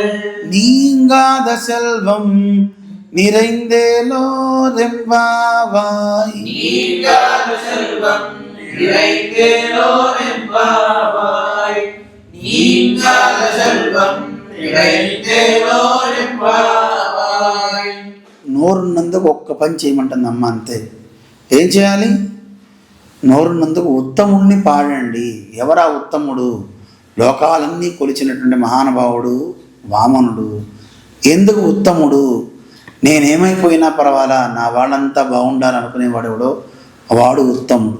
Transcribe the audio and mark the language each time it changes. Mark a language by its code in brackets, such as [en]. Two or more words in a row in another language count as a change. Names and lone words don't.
[ta] நீங்காத செல்வம் நிறைந்தேலோரெம்பாவாய் நீங்காத செல்வம் நிறைந்தேலோரெம்பாவாய் நீங்காத செல்வம் நிறைந்தேலோரெంబావాయ్ [te] నోరున్నందుకు ఒక్క పని చేయమంటుంది అమ్మ, అంతే. ఏం చేయాలి? నోరున్నందుకు ఉత్తముడిని పాడండి. ఎవరా ఉత్తముడు? లోకాలన్నీ కొలిచినటువంటి మహానుభావుడు వామనుడు. ఎందుకు ఉత్తముడు? నేనేమైపోయినా పర్వాలా, నా వాళ్ళంతా బాగుండాలనుకునేవాడెవడో వాడు ఉత్తముడు.